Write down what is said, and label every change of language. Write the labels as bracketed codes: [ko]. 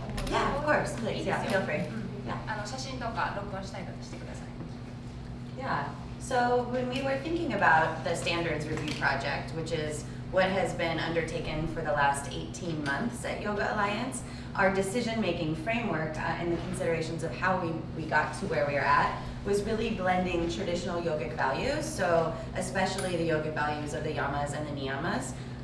[en] Yeah, of course, please, yeah, feel free. Yeah. [ja] 写真とか録音したりとかしてください。 [en] Yeah. So when we were thinking about the standards review project, which is what has been undertaken for the last 18 months at Yoga Alliance, our decision-making framework and the considerations of how we got to where we are at was really blending traditional yogic values, so especially the yogic values of the yamas and the niyamas,